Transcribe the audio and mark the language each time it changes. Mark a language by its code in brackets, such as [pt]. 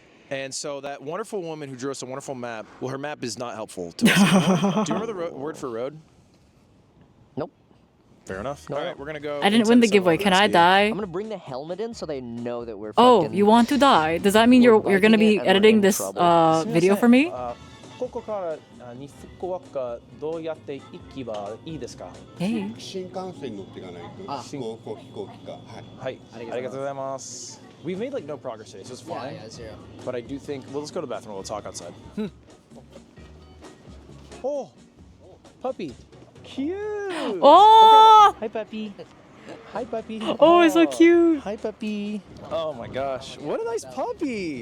[en] And so that wonderful woman who drew us a wonderful map, well, her map is not helpful to us. Do you remember the word for road? Nope. Fair enough. All right, we're gonna go. I didn't win the giveaway. Can I die? I'm gonna bring the helmet in so they know that we're. Oh, fucking, you want to die? Does that mean you're gonna be editing this video for me? [ja] ここからに福岡どうやって行けばいいですか? [en] Hey. [ja] 新幹線に乗っていかないと飛行機か。はい。はい。ありがとうございます. [en] We've made like no progress today, so it's fine. Yeah, zero. But I do think, well, let's go to the bathroom. We'll talk outside. Oh, puppy. Cute. Oh! Hi, puppy. Hi, puppy. Oh, it's so cute. Hi, puppy. Oh my gosh, what a nice puppy.